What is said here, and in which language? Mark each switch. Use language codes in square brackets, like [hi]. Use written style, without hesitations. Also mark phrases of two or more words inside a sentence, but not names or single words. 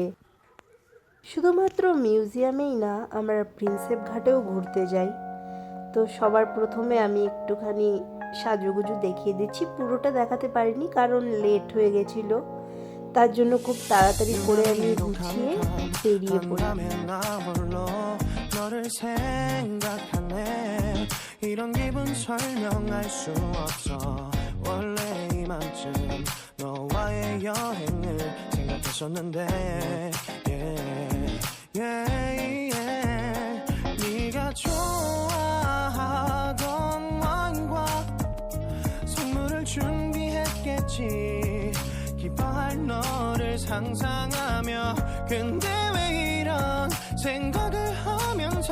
[bn] শুধুমাত্র মিউজিয়ামেই না, আমরা প্রিন্সেপ ঘাটেও ঘুরতে যাই। তো সবার প্রথমে আমি একটুখানি সাজুগুজু দেখিয়ে দিচ্ছি। পুরোটা দেখাতে পারিনি কারণ লেট হয়ে গেছিলো, তার জন্য খুব তাড়াতাড়ি করে আমি গুছিয়ে বেরিয়ে পড়ি। [ko] 이런 기분 설명할 수 없어 원래 이만쯤 너와의 여행을 생각했었는데 네가 좋아하던 와인과 선물을 준비했겠지 기뻐할 너를 상상하며 근데 왜 이런 생각을 하면서